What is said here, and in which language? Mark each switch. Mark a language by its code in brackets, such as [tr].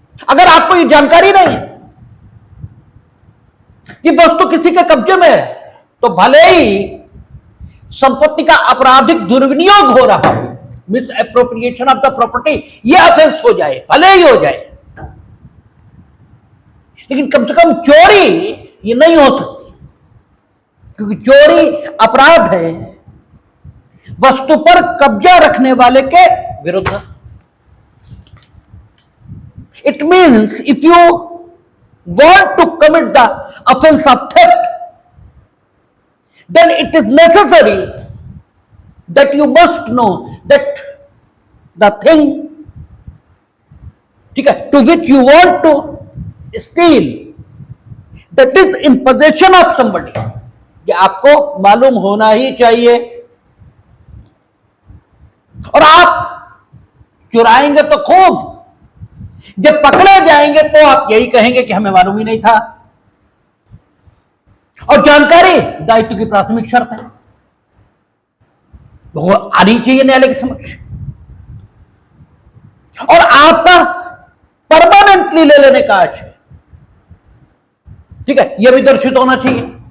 [hi] अगर आपको ये जानकारी नहीं है कि वस्तु किसी के कब्जे में है, तो भले ही संपत्ति का आपराधिक दुर्विनियोग हो रहा हो, [en] misappropriation of the property, [hi] यह ऑफेंस हो जाए, भले ही हो जाए, लेकिन कम से कम चोरी ये नहीं हो सकती, क्योंकि चोरी अपराध है वस्तु पर कब्जा रखने वाले के विरुद्ध। [en] it means if you want to commit the offense of theft, then it is necessary that you must know that the thing, [hi] ठीक है, [en] to which you want to steal, that is in possession of somebody, [hi] ये आपको मालूम होना ही चाहिए। और आप चुराएंगे तो खूब, जब पकड़े जाएंगे तो आप यही कहेंगे कि हमें मालूम ही नहीं था। और जानकारी दायित्व की प्राथमिक शर्त है, वो आनी चाहिए न्यायालय के समक्ष, और आपका परमानेंटली ले लेने का आशय, ठीक है, यह भी दर्शित होना चाहिए।